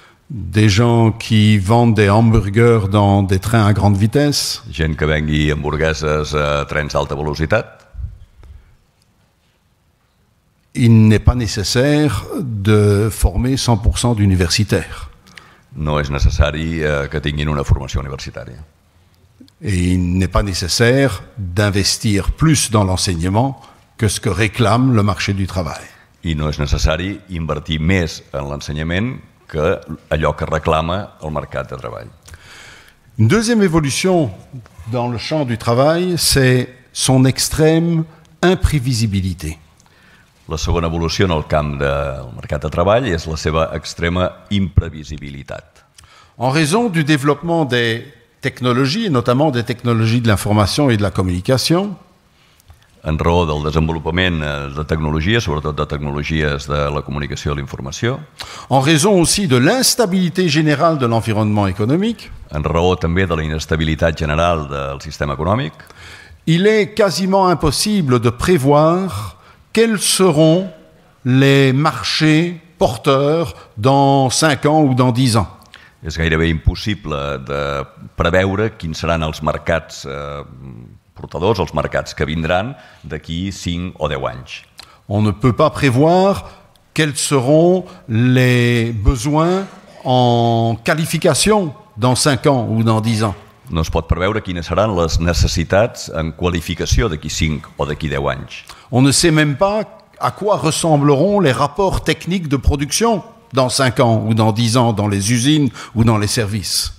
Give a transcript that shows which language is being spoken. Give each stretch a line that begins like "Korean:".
French: des gens qui vendent des hamburgers dans des trains à grande vitesse,
Catalan: gent que vengui hamburgueses a trens d'alta velocitat.
French: il n'est pas nécessaire de former 100% d'universitaires.
Catalan: No és necessari que tinguin una formació universitària.
French: Et il n'est pas nécessaire d'investir plus dans l'enseignement que ce que réclame le marché du travail.
Catalan: I no és necessari invertir més en l'ensenyament que allò que reclama el mercat de treball.
French: Une deuxième évolution dans le champ du travail, c'est son extrême imprévisibilité.
Catalan: La segona evolució en el camp del mercat de treball és la seva extrema imprevisibilitat.
French: En raison du développement des technologies, et notamment des technologies de l'information et de la communication,
Catalan: En raó del desenvolupament de tecnologies, sobretot de tecnologies de la comunicació i l'informació,
French: en raison aussi de l'instabilité générale de l'environnement économique,
Catalan: en raó també de la inestabilitat general del sistema econòmic,
French: il est quasiment impossible de prévoir quels seront les marchés porteurs dans 5 ans ou dans 10 ans.
Catalan: és gairebé impossible de preveure quins seran els mercats portadors, els mercats que vindran d'aquí 5 o 10 anys.
French: On ne peut pas prévoir quels seront les besoins en qualification dans 5 ans ou dans 10 ans.
Catalan: No es pot preveure quines seran les necessitats en qualificació d'aquí 5 o d'aquí 10 anys.
French: On ne sait même pas à quoi ressembleront les rapports techniques de production dans 5 ans ou dans 10 ans dans les usines ou dans les services.